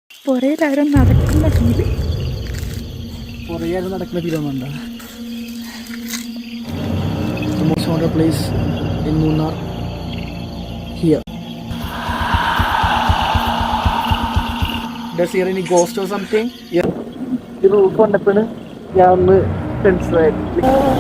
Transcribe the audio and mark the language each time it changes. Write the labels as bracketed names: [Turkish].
[Malayalam] പുറയിലാരും നടക്കുന്ന ഫീല്, പുറകെ നടക്കുന്ന ഫീലൊന്നുണ്ടോ? [English] The most haunted place in Munnar here. Does here any ghost or something? Yeah. [Malayalam] ഈ roof കണ്ടപ്പോൾ ഞാൻ ഒന്ന് ടെൻഷനായിട്ട്.